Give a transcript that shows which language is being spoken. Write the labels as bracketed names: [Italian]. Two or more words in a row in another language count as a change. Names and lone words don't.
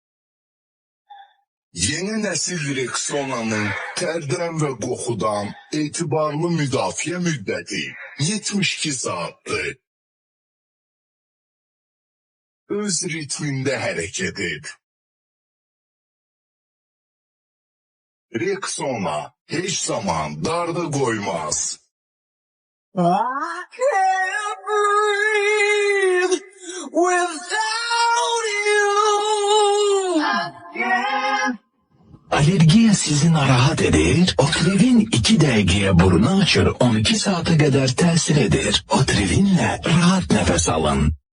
[Azerbaijani] Yeni nəsil Rexona'nın tərdən və qoxudan etibarlı müdafiə müddəti 72 saatdır. Öz ritmində hərəkət et. Rexona heç zaman darda qoymaz. [English] I can't breathe without you. [Azerbaijani] Alergiya sizi narahat edir? Otrivin 2 dəqiqəyə burnu açır, 12 saata qədər təsir edir. Otrivinlə rahat nəfəs alın.